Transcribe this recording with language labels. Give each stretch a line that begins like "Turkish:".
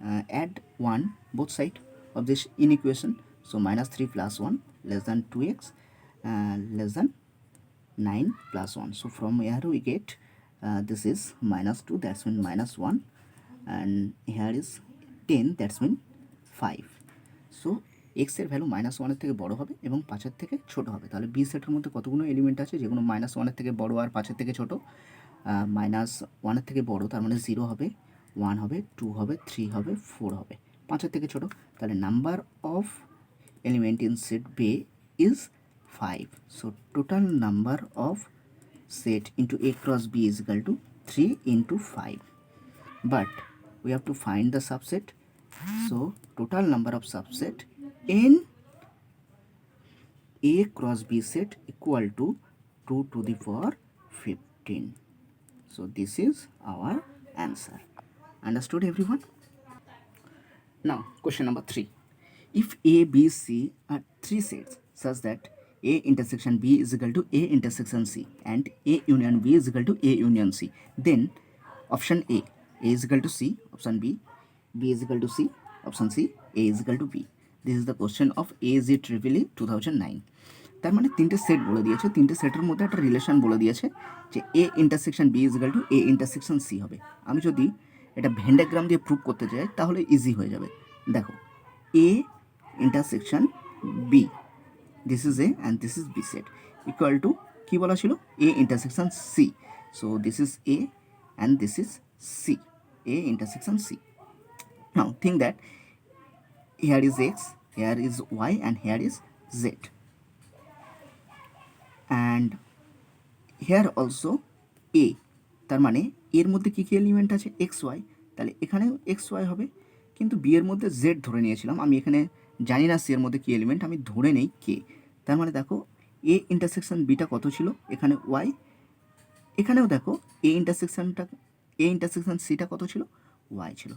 English: Add 1 both sides of this inequation. So minus 3 plus 1 less than 2x less than 9 plus 1. So from here we get This is -2, that's mean -1, and here is 10, that's mean 5.
Bangla: So এক্সের value -1 থেকে বড় হবে এবং 5 থেকে ছোট হবে। তাহলে B সেটের মধ্যে কতগুলো এলিমেন্ট আছে যেগুলো -1 থেকে বড় আর 5 থেকে ছোট? -1 থেকে বড়, তার মানে 0 হবে, 1 হবে, 2 হবে, 3 হবে, 4 হবে। 5 থেকে ছোট, তাহলে
English: Number of element in set B is 5. So total number of set into A cross B is equal to 3 into 5. But we have to find the subset. So total number of subset in A cross B set equal to 2 to the power 15. So this is our answer. Understood everyone? Now question number 3. If A, B, C are three sets such that A intersection B is equal to A intersection C and A union B is equal to A union C, then option A is equal to C, option B is equal to C, option C, A is equal to B. This is the question of AZ Trivili 2009.
Bangla: তার মানে তিনটে set বলে দিয়েছে, তিনটে সেটের মধ্যে একটা relation বলে দিয়েছে যে A intersection B is equal to A intersection C হবে। আমি যদি এটা ভেন ডায়াগ্রাম দিয়ে প্রুভ করতে চাই তাহলে ইজি হয়ে যাবে।
English: দেখো, A intersection B, this is A and this is B set, equal to
Bangla: কি বলা ছিল?
English: A intersection C. So this is A and this is C, A intersection C. Now think that here is X, here is Y and here is Z, and here also A,
Bangla: তার মানে এর মধ্যে কী কী element আছে? X Y, তাহলে এখানেও x Y হবে, কিন্তু B এর মধ্যে জেড ধরে নিয়েছিলাম আমি, এখানে জানি না সি এর মধ্যে কী এলিমেন্ট, আমি ধরে নেই কে। তার মানে দেখো এ ইন্টারসেকশন বিটা কত ছিল? এখানে ওয়াই, এখানেও দেখো এ ইন্টারসেকশন সিটা কত ছিল? ওয়াই ছিল।